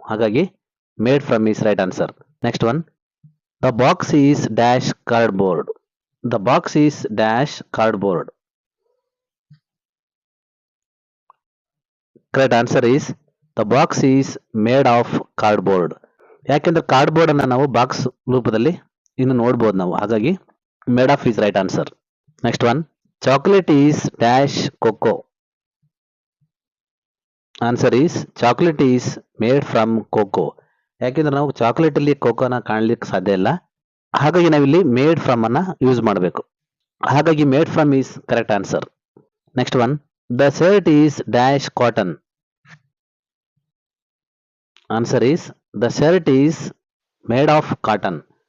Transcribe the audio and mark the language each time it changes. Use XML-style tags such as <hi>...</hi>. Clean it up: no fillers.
<kn>ಹಾಗಾಗಿ</kn> <en>made from is right answer. Next one, the box is dash cardboard. The box is dash cardboard. Correct answer is the box is made of cardboard.</en> <kn>ಯಾಕೆಂದ್ರೆ cardboard ಅನ್ನ ನಾವು box ರೂಪದಲ್ಲಿ ಇನ್ನು ನೋಡಬಹುದು ನಾವು. ಹಾಗಾಗಿ</kn> <en>Made of is right answer. Next one, chocolate is dash cocoa. Answer is chocolate is made from cocoa.</en> <kn>ಯಾಕೆಂದ್ರೆ ನಾವು ಚಾಕ್ಲೇಟ್ ಅಲ್ಲಿ ಕೋಕೋನ ಕಾಣ್ಲಿಕ್ಕೆ ಸಾಧ್ಯ ಇಲ್ಲ. ಹಾಗಾಗಿ ನಾವಿಲ್ಲಿ ಮೇಡ್ ಫ್ರಮ್ ಅನ್ನ ಯೂಸ್ ಮಾಡಬೇಕು. ಹಾಗಾಗಿ</kn> <en>Made from is correct answer. Next one, the shirt is dash cotton. Answer is the shirt is made of cotton.</en>